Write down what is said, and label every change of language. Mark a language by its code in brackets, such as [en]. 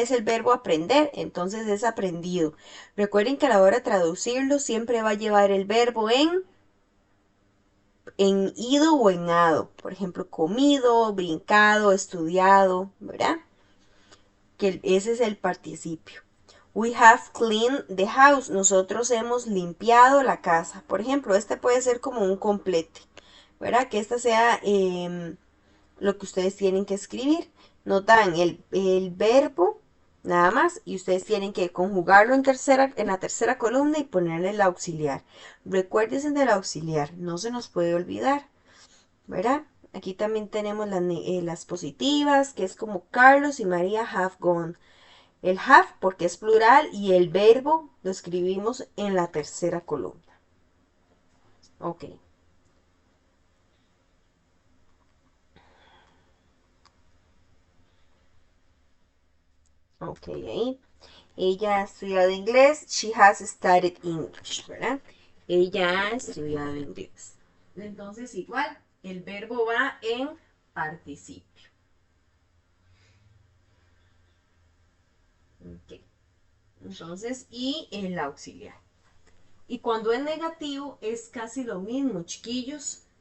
[es] Es el verbo aprender, entonces es aprendido. Recuerden que a la hora de traducirlo siempre va a llevar el verbo en ido o en ado. Por ejemplo, comido, brincado, estudiado, ¿verdad? Que ese es el participio. [en] We have cleaned the house. [es] Nosotros hemos limpiado la casa. Por ejemplo, este puede ser como un complete, ¿verdad? Que esta sea lo que ustedes tienen que escribir. Nos dan el verbo nada más y ustedes tienen que conjugarlo en la tercera columna y ponerle el auxiliar. Recuérdense del auxiliar, no se nos puede olvidar, ¿verdad? Aquí también tenemos las positivas, que es como Carlos y María [en] have gone. [es] El have porque es plural y el verbo lo escribimos en la tercera columna. Ok. Ok, ahí. Ella ha estudiado inglés. [en] She has studied English, ¿verdad? [es] Ella ha estudiado inglés. Entonces, igual, el verbo va en participio. Ok. Entonces, y el auxiliar. Y cuando es negativo es casi lo mismo, chiquillos.